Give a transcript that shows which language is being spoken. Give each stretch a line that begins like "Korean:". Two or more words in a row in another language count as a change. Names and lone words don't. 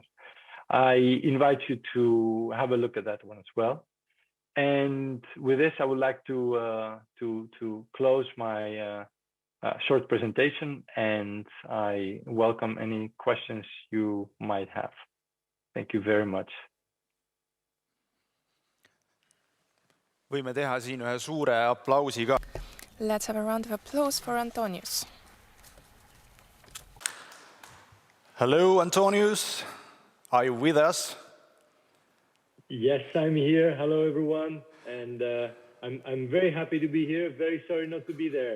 English: I invite you to have a look at that one as well. And with this, I would like to close my short presentation, and I welcome any questions you might have. Thank you very much.
Estonian: Võime teha siin ühe suure aplausi ka.
English: Let's have a round of applause for Antonius. Hello, Antonius. Are you with us? Yes, I'm here. Hello, everyone. And I'm very happy to be here. Very sorry not to be there.